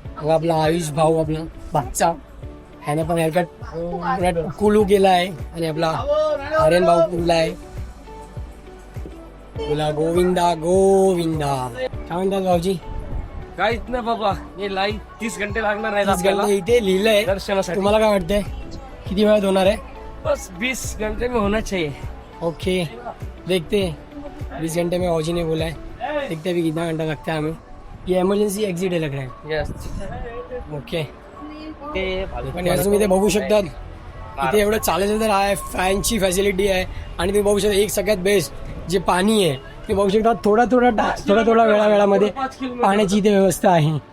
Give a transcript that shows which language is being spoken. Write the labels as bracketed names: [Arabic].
[Marathi] आपला आयुष भाऊ, आपला बाच्चा, ह्याने पण हेअरकट कुलू केला आहे आणि आपला आर्यन भाऊ कुलला आहे. बोला गोविंदा गोविंदा. काय म्हणतात भाऊजी? काहीच ना बाबा, हे लाईन 30 घंटे लागणार आहेत 30 आपल्याला घंटे इथे लिहिलंय. दर्शनासाठी. तुम्हाला काय वाटतंय किती वेळात होणार आहे? [Hindi] बस 20 घंटे में होना चाहिए. ओके देखते हैं. 20 घंटे में औजी ने बोला है, देखते हैं अभी कितना घंटा लगता है हमें. ये इमर्जन्सी एक्झिट आहे लग रहा है. [English] Yes. [Marathi] ओके पण याचं तुम्ही ते बघू शकतात इथे एवढं चालायचं तर आहे, फॅनची फॅसिलिटी आहे आणि तुम्ही बघू शकता एक सगळ्यात बेस्ट जे पाणी आहे ते बघू शकता. थोडा वेळामध्ये पाण्याची इथे व्यवस्था आहे.